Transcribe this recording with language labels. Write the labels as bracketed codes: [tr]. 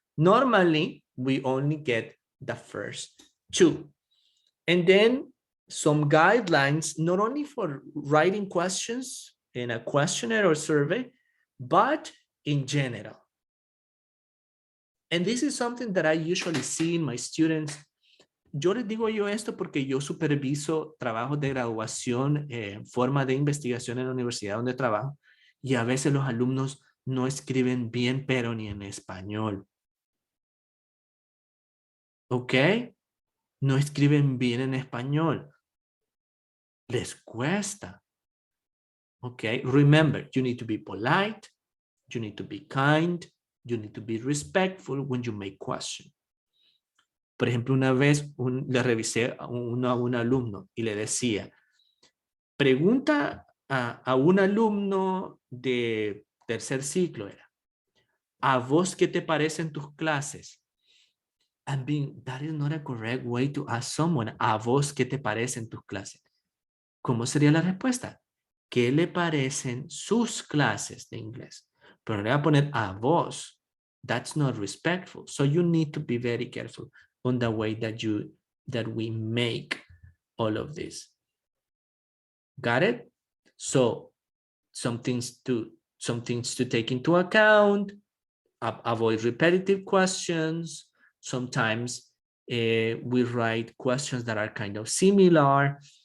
[en] Normally, we only get the first 2. And then some guidelines, not only for writing questions in a questionnaire or survey, but in general. And this is something that I usually see in my students. [es] Yo les digo esto porque yo superviso trabajos de graduación en forma de investigación en la universidad donde trabajo, y a veces los alumnos no escriben bien, pero ni en español. ¿Ok? No escriben bien en español. Les cuesta. [en] ¿Ok? Remember, you need to be polite, you need to be kind, You need to be respectful when you make questions. [es] Por ejemplo, una vez le revisé a un alumno y le decía, pregunta a un alumno de tercer ciclo, era, ¿a vos qué te parecen tus clases? [en] I mean, that is not a correct way to ask someone, [es] ¿a vos qué te parecen tus clases? ¿Cómo sería la respuesta? ¿Qué le parecen sus clases de inglés? Pero le voy a poner a vos. [en] That's not respectful. So you need to be very careful on the way that we make all of this. Got it? So some things to take into account. Avoid repetitive questions. Sometimes we write questions that are kind of similar.